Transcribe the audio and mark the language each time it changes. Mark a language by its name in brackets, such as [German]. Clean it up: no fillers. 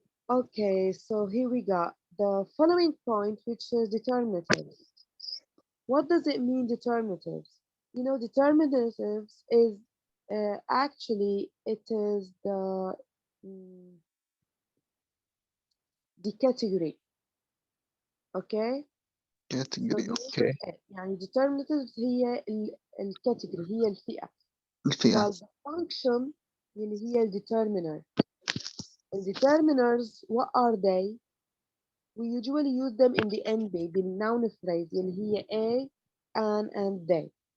[English] Okay, so here we got the following point, which is determinatives. What does it mean, determinatives? Determinatives is actually it is the category. Okay. Category. So Okay. [Arabic] يعني determinatives هي الكاتيجوري، هي الفئة. الفئة. [English] while the function [Arabic] اللي هي [English] الdeterminer. الdeterminers what are they? We usually use them in the end بالnoun phrase [Arabic] اللي هي [English] a, an, and they.